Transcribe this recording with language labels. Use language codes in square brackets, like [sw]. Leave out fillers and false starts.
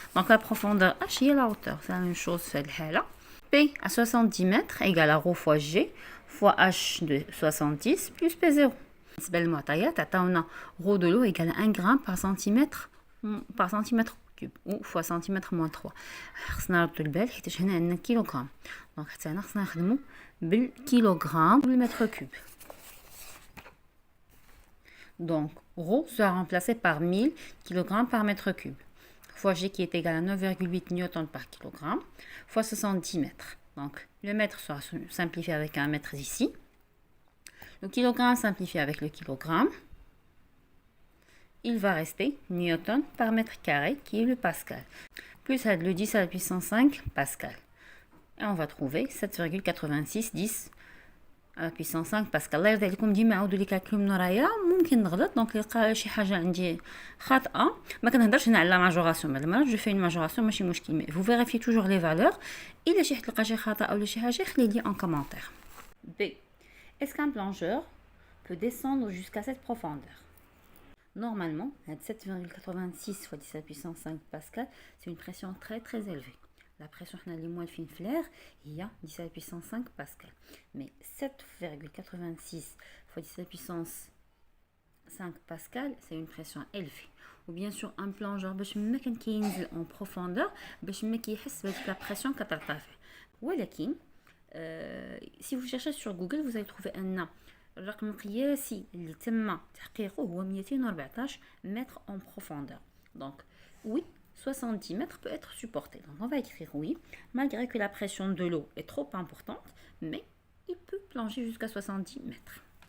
[fr] Donc la profondeur H est la hauteur. C'est la même chose celle-là. P à 70 mètres égale à ρ fois G fois H de 70 plus P0. [ar] بالنسبة للمعطيات عطاونا [fr] ρ de l'eau égale 1 gramme par centimètre cube ou fois centimètre moins 3. [ar] خصنا نردو البال حيت هنا عندنا كيلوغرام. دونك حتى هنا خصنا نخدمو بالكيلوغرام بالمتر كوب. [fr] Donc ρ sera remplacé par 1000 kg par mètre cube fois G qui est égal à 9,8 newton par kilogramme fois 70 mètres. Donc le mètre sera simplifié avec un mètre ici. Le kilogramme simplifié avec le kilogramme. Il va rester newton par mètre carré qui est le pascal. Plus le 10 à la puissance 5 pascal. Et on va trouver 7,86 10 à la puissance 5 باسكال. [ar] الله يرضي عليكم ديما عاودوا لي كالكول من ورايا، ممكن نغلط دونك يلقى شي حاجه عندي خاطئه. ما كنهضرش هنا على لا ماجوراسيون، هاد المره جو في اون ماجوراسيون ماشي مشكل، مي فو فيريفي توجور لي فالور. الا شي حد لقى شي خطا او شي حاجه خلي لي ان كومونتير. B. [fr] Est-ce qu'un plongeur peut descendre jusqu'à cette profondeur? Normalement, 7,86 fois 10 à la puissance 5 pascal, c'est une pression très très élevée. La pression [ar] اللي موالفين [fr] في l'air هي 10 à la puissance 5 pascal. Mais 7,86 fois 10 à la puissance 5 pascal, c'est une pression élevée. Ou bien sûr un plongeur [ar] باش ما كان كينزل [fr] en profondeur [ar] باش ما كيحس بهذيك [fr] la pression كترتفع. ولكن si vous cherchez sur Google vous allez trouver un [ar] الرقم القياسي اللي تم تحقيقه هو [fr] 214 mètres en profondeur. Donc oui, 70 mètres peut être supporté. Donc on va écrire oui, malgré que la pression de l'eau est trop importante, mais il peut plonger jusqu'à 70 mètres.